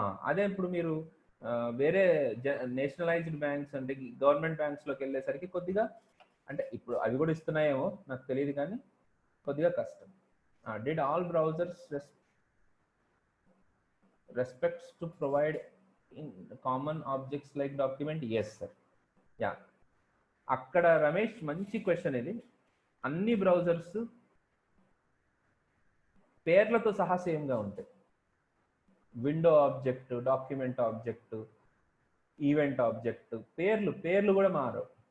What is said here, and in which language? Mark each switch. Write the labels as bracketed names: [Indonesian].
[Telugu] అదే ఇప్పుడు మీరు వేరే నేషనలైజ్డ్ బ్యాంక్స్ అంటే గవర్నమెంట్ బ్యాంక్స్లోకి వెళ్ళేసరికి కొద్దిగా, అంటే ఇప్పుడు అవి కూడా ఇస్తున్నాయేమో నాకు తెలియదు కానీ కొద్దిగా కష్టం. [English] Did all browsers respects to provide in common objects like document? Yes sir. [Telugu] Yeah, అక్కడ రమేష్ మంచి క్వశ్చన్ ఇది. అన్ని బ్రౌజర్స్ పేర్లతో సహా సేమ్గా ఉంటాయి. Window object, document object, event object, పేర్లు కూడా మారవు.